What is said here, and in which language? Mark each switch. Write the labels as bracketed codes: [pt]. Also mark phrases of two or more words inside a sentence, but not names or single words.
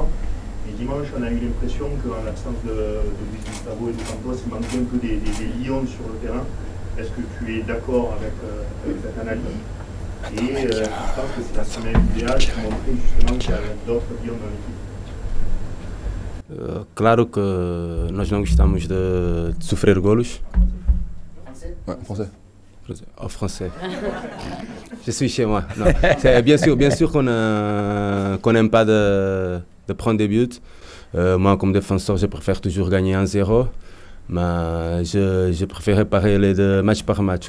[fr] Et dimanche, on a eu l'impression qu'en l'absence de Luis Gustavo et de Campos, il manquait un peu des lions sur le terrain. Est-ce que tu es d'accord avec cette analyse? Et je pense que c'est la semaine idéale pour montrer justement qu'il y a d'autres lions dans l'équipe. [pt] Claro que nós não gostamos de sofrer golos. [fr] Ouais, français. En français. Je suis chez moi. Non. Bien sûr qu'on n'aime pas de prendre des buts. Moi, comme défenseur, je préfère toujours gagner 1-0. Mais je préfère parer les deux match par match.